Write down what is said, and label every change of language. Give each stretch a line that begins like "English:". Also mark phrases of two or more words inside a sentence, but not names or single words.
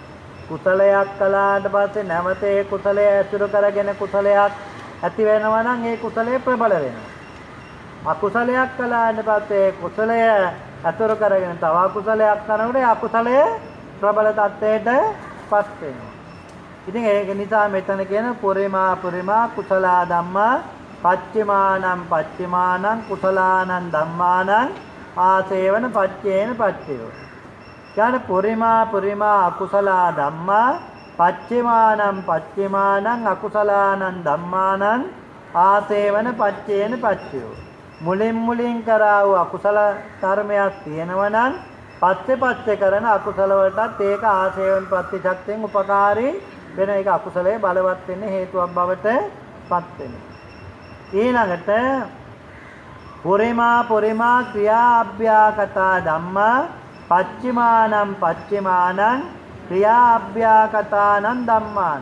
Sinhala: කුසලයක් කළාට පස්සේ නැවත ඒ කුසලය ඇසුරු කරගෙන කුසලයක් ඇති වෙනවා නම් ඒ කුසලය ප්‍රබල වෙනවා. අකුසලයක් කළාට පස්සේ කුසලය අතුරු කරගෙන තව අකුසලයක් කරනකොට ඒ අකුසලය ප්‍රබල තත්ත්වයට පත් වෙනවා. ඉතින් ඒක නිසා මෙතන කියන
Pali: පුරිමා කුසලා ධම්මා පච්චිමානං කුසලානං ධම්මානං ආසේවන පච්චේන පච්චයෝ. කියන්නේ පුරිමා අකුසලා ධම්මා පච්චිමානං අකුසලානං ධම්මානං ආසේවන පච්චේන පච්චයෝ.
Sinhala: මුලින් කරා වූ අකුසල කර්මයක් තියෙනවා නම් පස්සේ කරන අකුසල වලටත් ඒක ආශේවන ප්‍රතිශක්තියෙන් උපකාරී වෙන එක අකුසලයේ බලවත් වෙන්න හේතුවක් බවට පත් වෙනවා.
Pali: ඊළඟට පුරිමා ක්‍රියා අභ්‍යාකතා ධම්මා පච්චිමානං ක්‍රියා අභ්‍යාකතානං ධම්මාන.